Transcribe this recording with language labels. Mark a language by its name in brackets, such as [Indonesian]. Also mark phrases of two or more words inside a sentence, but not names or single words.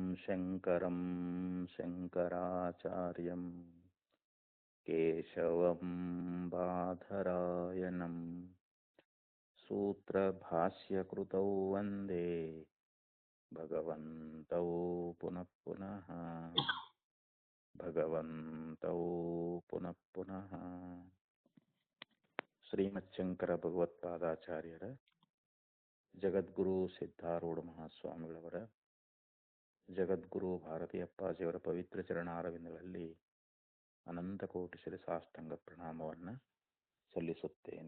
[Sanskrit] शङ्करं शङ्कराचार्यं केशवं बादरायणं सूत्रभाष्यकृतौ वन्दे भगवन्तौ पुनः पुनः [Kannada] ಶ್ರೀಮಚ್ಛಂಕರ ಭಗವತ್ಪಾದಾಚಾರ್ಯರ ಜಗದ್ಗುರು ಸಿದ್ಧಾರೂಢ ಮಹಾಸ್ವಾಮಿಗಳವರ ಜಗದ್ಗುರು ಭಾರತೀಯಪ್ಪಾಜಿಯವರ ಪವಿತ್ರ ಚರಣಾರವಿಂದಗಳಲ್ಲಿ ಅನಂತಕೋಟಿ ಶಿರಸಾಷ್ಟಾಂಗ ಪ್ರಣಾಮವನ್ನು ಸಲ್ಲಿಸುತ್ತೇನೆ.